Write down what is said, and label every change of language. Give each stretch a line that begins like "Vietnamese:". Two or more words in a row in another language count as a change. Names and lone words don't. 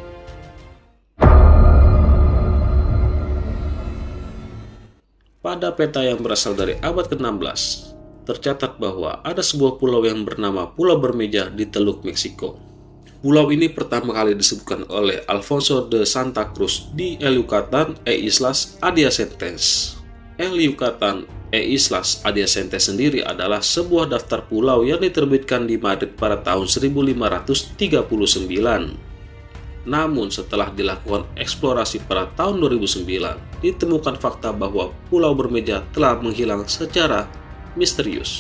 Indonesian: Pada peta yang berasal dari abad ke-16, tercatat bahwa ada sebuah pulau yang bernama Pulau Bermeja di Teluk Meksiko. Pulau ini pertama kali disebutkan oleh Alfonso de Santa Cruz di El Yucatán e Islas Adyacentes. El Yucatán e Islas Adyacentes sendiri adalah sebuah daftar pulau yang diterbitkan di Madrid pada tahun 1539. Namun setelah dilakukan eksplorasi pada tahun 2009, ditemukan fakta bahwa Pulau Bermeja telah menghilang secara misterius.